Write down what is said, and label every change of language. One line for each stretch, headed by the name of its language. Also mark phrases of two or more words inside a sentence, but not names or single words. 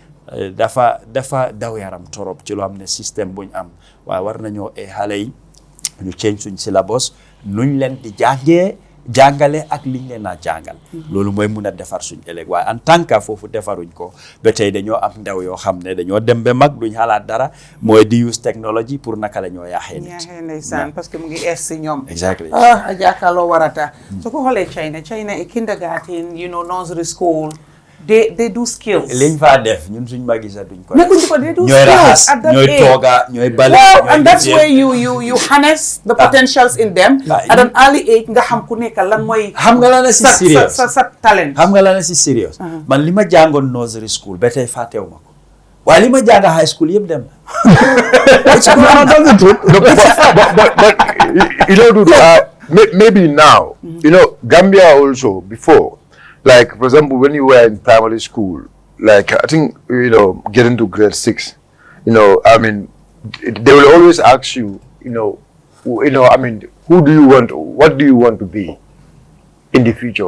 Wolof: dafa daw yaram torop ci loo xam ne système buñ am waaye war nañoo xale yi ñu change suñ syllabus nuñ leen di jàngale ak liñ leen a jàngal loolu mooy mun a defar suñ ëllëg waaye
French: en tant que
Wolof: foofu defaruñ ko ba tey dañoo am ndaw yoo xam ne dañoo dem ba mag duñ xalaat dara mooy di
English: use technology
Wolof: pour naka la ñoo yaaxee nit ndeysaan parce que mu ngi si ñoom exactly a jàkkaarloo warata so ko xoolee China
English: kindergarten nursery school they do skills
Wolof: liñ faa def ñun suñ mag yi sax duñ ko nekkuñ ko
English: they do
Wolof: ñooy skills raxas
English: at that
Wolof: ñooy age. tooga ñooy bale
English: Wow, and that's where you harness the potentials in them at an early age
Wolof: nga xam ku nekk lan mooy xam nga la na si serious sa talent xam nga la na si serious man li ma jàngoon
English: nursery school
Wolof: ba tey fàttewu ma ko
English: While in high school, you them. That's the truth. No, but you know, dude, maybe now, you know, Gambia also before, like for example, when you were in primary school, like I think you know, getting to grade 6, you know, I mean, they will always ask you, you know, I mean, what do you want to be in the future?